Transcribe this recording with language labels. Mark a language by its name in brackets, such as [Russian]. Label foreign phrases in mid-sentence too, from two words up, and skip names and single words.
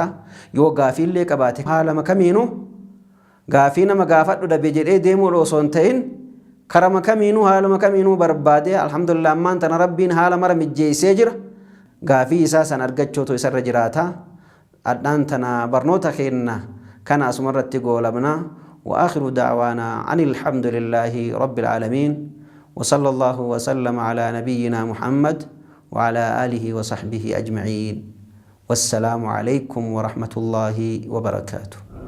[Oromo] Yoo gaafiillee qabaate haala kamiinuu gaafii nama gaafadhu dhabe jedhee deemuu osoo hin ta'in karama kamiinuu haaluma kamiinuu barbaadee alhamdulillah ammaan tana rabbiin haala mara mijjeessee jira. Gaafii isaa san argachuutu isarra jiraata. Adhaan tana barnoota keenna kana asumarratti goolabna. [Arabic] وآخر دعوانا عن الحمد لله رب العالمين وصلى الله وسلم على نبينا محمد وعلى آله وصحبه أجمعين والسلام عليكم ورحمة الله وبركاته.